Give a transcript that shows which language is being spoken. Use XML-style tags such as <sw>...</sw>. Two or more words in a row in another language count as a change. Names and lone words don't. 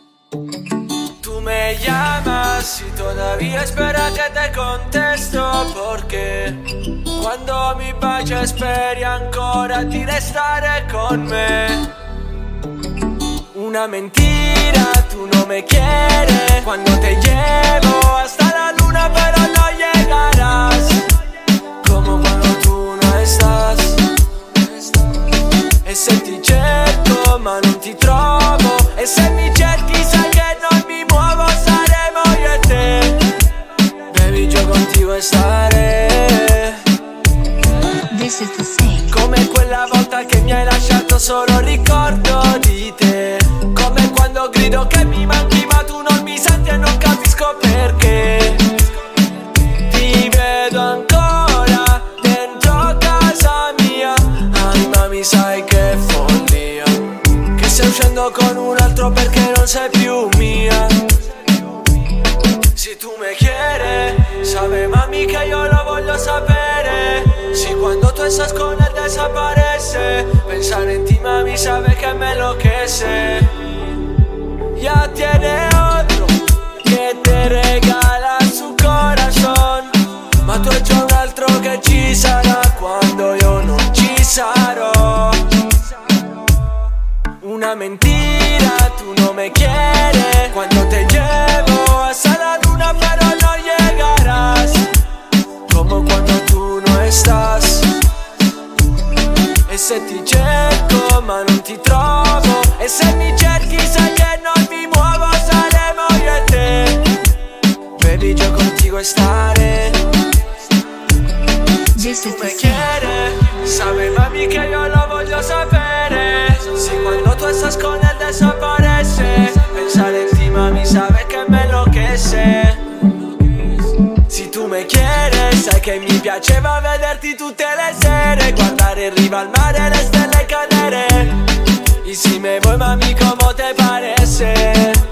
<es>Tú me llamas y todavía espera</es> <it>che te contesto, perché quando mi bacia speri ancora di restare con me.</it> <es>Una mentira, tú no me quieres. Cuando te llevo hasta la luna pero no llegarás, como cuando tú no estás.</es> <it>E se ti cerco ma non ti trovo, e se mi cerchi sai che non mi muovo, saremo io e te. Baby, io contigo stare.</it> <en>This is the thing.</en> <it>Come quella volta che mi hai lasciato solo ricordo di te. Come quando grido che mi manchi ma tu non mi senti e non capisco perché. Ti vedo ancora dentro casa mia. Ai mami sai che follia, che stai uscendo con un altro perché non sei più mia.</it> <es>Si tu me quieres, sabe mami que yo lo</es> <it>voglio sapere.</it> <es>Si cuando tú estás con él desaparece, pensar en ti mami sabe que me enloquece. Ya tiene otro que te regala su corazón,</es> <it>ma tu hai già un altro che ci sarà quando io non ci sarò.</it> <es>Una mentira, tú no me quieres. Cuando te llevo hasta la luna pero no llegarás, como cuando tú no estás.</es> <it>E se ti cerco ma non ti trovo, e se mi cerchi sai che non mi muovo, saremo io e te. Baby, io contigo stare.</it> <en>This</en> <es>Tu</es> <en>is the</en> <es>me</es> <en>thing.</en> <es>quieres, sabe mami que yo lo</es> <it>voglio sapere.</it> <es>Si cuando tú estás con él desaparece, pensar en ti mami sabe que me enloquece. Si tu me quieres,</es> <it>sai che mi piaceva vederti tutte le sere, guardare in riva al mare e le stelle cadere.</it> <es>Y si me voy mami, ¿cómo te parece?</es>